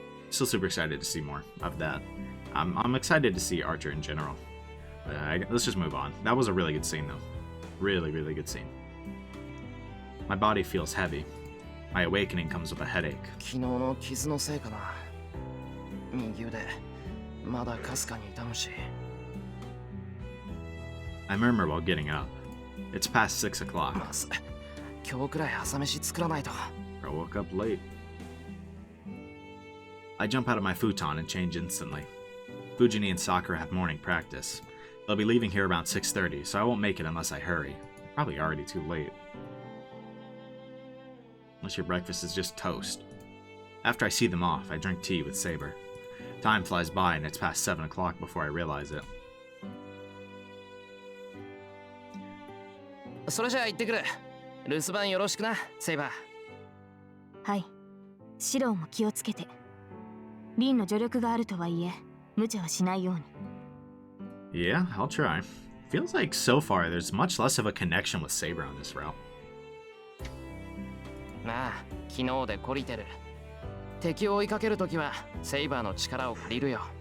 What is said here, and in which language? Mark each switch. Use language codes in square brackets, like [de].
[en] Still super excited to see more of that. I'm excited to see Archer in general. Let's just move on. That was a really good scene, though. Really, really good scene. My body feels heavy. My awakening comes with a headache. [ja] 昨日の傷のせいかな。右腕、まだかすかに痛むし。 [en] I murmur while getting up. It's past 6 o'clock. [ja] まず、今日くらい朝飯作らないと。 [en] I woke up late. I jump out of my futon and change instantly. Fujini and Sakura have morning practice. They'll be leaving here around 6:30, so I won't make it unless I hurry. Probably already too late. Unless your breakfast is just toast. After I see them off, I drink tea with Saber. Time flies by and it's past 7 o'clock before I realize it. [ja] それじゃあ行ってくる。留守番よろしくな、セイバー。はい。シローも気をつけて。リンの助力があるとはいえ、無茶はしないように。 [en] Yeah, I'll try. Feels like so far there's much less of a connection with Saber on this route. [ja] なあ、昨日で懲りてる。敵を追いかけるときはセイバーの力を借りるよ。